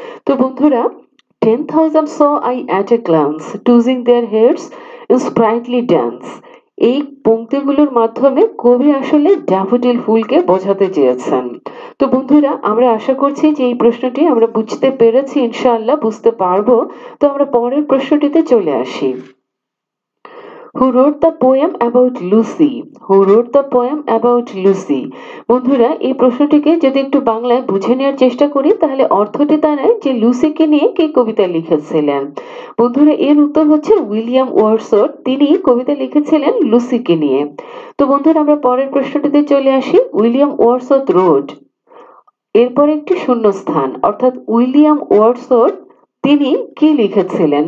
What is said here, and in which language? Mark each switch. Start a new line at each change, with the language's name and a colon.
Bangla: তো বন্ধুরা
English: 10,000 saw I at a glance, tossing their heads in sprightly dance,
Bangla: এই পংক্তিগুলোর মাধ্যমে কবি আসলে ড্যাফোডিল ফুলকে বোঝাতে চেয়েছেন। তো বন্ধুরা আমরা আশা করছি যে এই প্রশ্নটি আমরা বুঝতে পেরেছি, ইনশাআল্লাহ বুঝতে পারবো। তো আমরা পরের প্রশ্নটিতে চলে আসি।
English: Who wrote the poem about Lucy? Who wrote the poem about Lucy?
Bangla: বন্ধুরা এই প্রশ্নটিকে যদি একটু বাংলায় বুঝে নেওয়ার চেষ্টা করি তাহলে অর্থটি দাঁড়ায় যে লুসিকে নিয়ে কে কবিতা লিখেছিলেন। বন্ধুরা এর উত্তর হচ্ছে উইলিয়াম ওয়ার্ডসওয়ার্থ, তিনি কবিতা লিখেছিলেন লুসিকে নিয়ে। তো বন্ধুরা আমরা পরের প্রশ্নটিতে চলে আসি। উইলিয়াম ওয়ার্ডসওয়ার্থ রোড, এরপর একটি শূন্যস্থান, অর্থাৎ উইলিয়াম ওয়ার্ডসওয়ার্থ তিনি কি লিখেছিলেন?